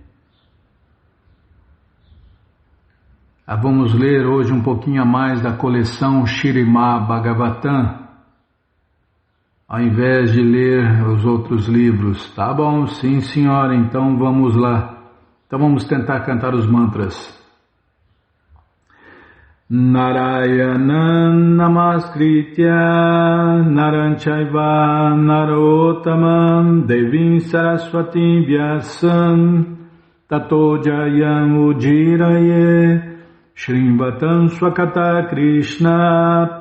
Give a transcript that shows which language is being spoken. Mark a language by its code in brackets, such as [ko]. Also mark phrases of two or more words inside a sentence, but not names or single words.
[pt] Vamos ler hoje um pouquinho a mais da coleção Śrīmad Bhagavatam, ao invés de ler os outros livros. Tá bom? Sim, senhora. Então vamos lá. Então vamos tentar cantar os mantras. [sa] Narayanam namaskritya naram chaiva narottamam devim saraswatim vyasam tato jayam ujiraye shrimvatam swakata krishna